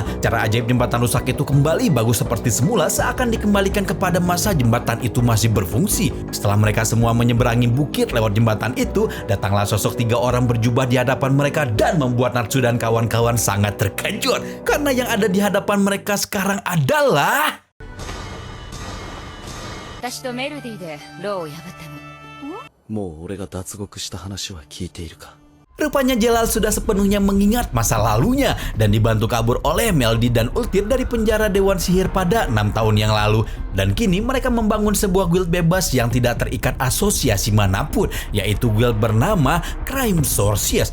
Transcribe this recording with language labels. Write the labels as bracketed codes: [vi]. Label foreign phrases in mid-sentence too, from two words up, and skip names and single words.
[id] Cara ajaib jembatan rusak itu kembali bagus seperti semula seakan dikembalikan kepada masa jembatan itu masih berfungsi. Setelah mereka semua menyeberangi bukit lewat jembatan itu, datanglah sosok 3 orang berjubah di hadapan mereka dan membuat Natsu dan kawan-kawan sangat terkejut karena yang ada di hadapan mereka sekarang adalah [ja] 私とメロディーでローを破ったの。もう俺が脱獄した話は聞いているか？ [id] Rupanya Jelal sudah sepenuhnya mengingat masa lalunya dan dibantu kabur oleh Melody dan Ultir dari penjara Dewan Sihir pada 6 tahun yang lalu. Dan kini mereka membangun sebuah guild bebas yang tidak terikat asosiasi manapun, yaitu guild bernama Crime Sources.